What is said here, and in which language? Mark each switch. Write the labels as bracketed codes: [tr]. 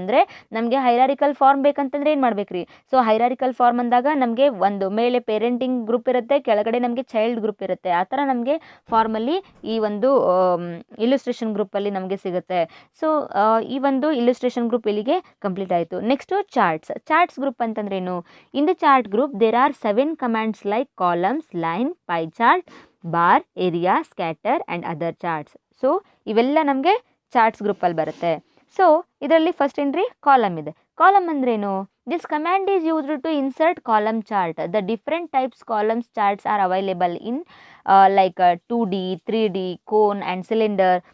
[kn] ಅಂದರೆ ನಮಗೆ ಹೈರಾರಿಕಲ್ ಫಾರ್ಮ್ ಬೇಕಂತಂದ್ರೆ ಏನು ಮಾಡ್ಬೇಕು ರೀ? ಸೊ ಹೈರಾರಿಕಲ್ ಫಾರ್ಮ್ ಅಂದಾಗ ನಮಗೆ ಒಂದು ಮೇಲೆ ಪೇರೆಂಟಿಂಗ್ ಗ್ರೂಪ್ ಇರುತ್ತೆ, ಕೆಳಗಡೆ ನಮಗೆ ಚೈಲ್ಡ್ ಗ್ರೂಪ್ ಇರುತ್ತೆ. ಆ ಥರ ನಮಗೆ ಫಾರ್ಮಲ್ಲಿ ಈ ಒಂದು ಇಲ್ಲುಸ್ಟ್ರೇಷನ್ ಗ್ರೂಪಲ್ಲಿ ನಮಗೆ ಸಿಗುತ್ತೆ. ಸೊ ಈ ಒಂದು ಇಲ್ಲುಸ್ಟ್ರೇಷನ್ ಗ್ರೂಪ್ ಇಲ್ಲಿಗೆ ಕಂಪ್ಲೀಟ್ ಆಯಿತು. ನೆಕ್ಸ್ಟು ಚಾರ್ಟ್ಸ್ ಗ್ರೂಪ್ ಅಂತಂದ್ರೇನು? [en] In the chart group, there are 7 commands like columns, line, pie chart, bar, area, scatter and other charts. [kn] So ಇವೆಲ್ಲ ನಮಗೆ ಚಾರ್ಟ್ಸ್ ಗ್ರೂಪಲ್ಲಿ ಬರುತ್ತೆ. ಸೊ ಇದರಲ್ಲಿ ಫಸ್ಟ್ ಏನ್ರಿ? ಕಾಲಮ್ ಇದೆ. ಕಾಲಮ್ ಅಂದ್ರೇನು? [en] This command is used to insert column chart. The different types columns charts are available in like 2D, 3D, cone and cylinder.